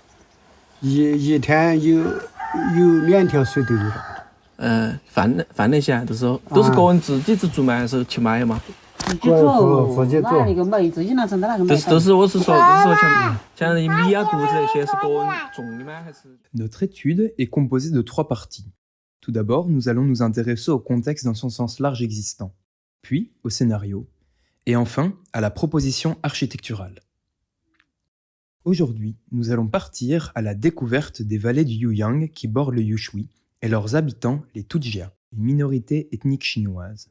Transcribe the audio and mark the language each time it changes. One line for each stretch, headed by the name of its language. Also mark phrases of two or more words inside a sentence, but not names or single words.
Chinese: 一天有2条水都有了。饭那些啊都是个人自己做吗？还是去买的嘛？自己做，自己做那个煤自己拿成的那个煤。我是说像米啊、谷子那些是个人种的吗？还是？
French: Notre étude est composée de 3 parties. Tout d'abord, nous allons nous intéresser au contexte dans son sens large existant, puis au scénario, et enfin à la proposition architecturale. Aujourd'hui, nous allons partir à la découverte des vallées du Yuyang qui bordent le Yushui et leurs habitants, les Tujia, une minorité ethnique chinoise.